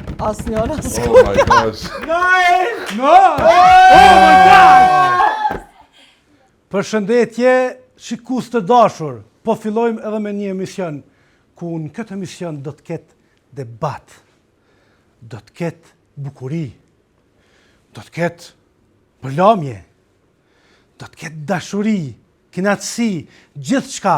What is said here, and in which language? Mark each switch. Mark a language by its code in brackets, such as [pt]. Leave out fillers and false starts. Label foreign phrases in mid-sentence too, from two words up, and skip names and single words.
[sq] Asnjëra. [en] Oh my gosh. No! Oh my God! [sq] Përshëndetje, shikus të dashur. Po fillojmë edhe me një emision, ku në këtë emision do të ketë debat, do të ketë bukuri, do të ketë përlamje, do të ketë dashuri, kënaqësi, gjithçka.